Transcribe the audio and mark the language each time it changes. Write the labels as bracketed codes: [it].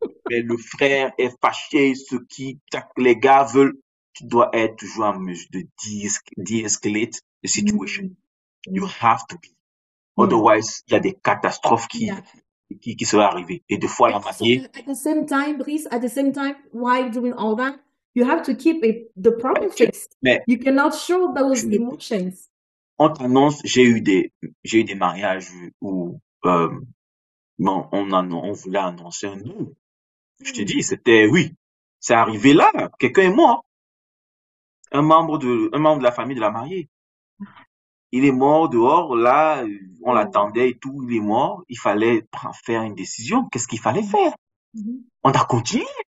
[fr] Mais le frère est fâché, les gars veulent. Tu dois être toujours en mesure de [en] de-escalate the situation. You have to be. [fr] Otherwise, il y a des catastrophes qui seraient arrivées. Et des fois, la mariée. [en] At the same time, Brice, while doing all that, you have to keep the promises. You cannot show those emotions. [fr] On t'annonce, j'ai eu des mariages où on voulait annoncer un nom. Je te dis, c'est arrivé là, quelqu'un est mort. Un membre de la famille de la mariée. Il est mort dehors, là, on l'attendait et tout, il est mort, il fallait faire une décision. Qu'est-ce qu'il fallait faire? On a continué.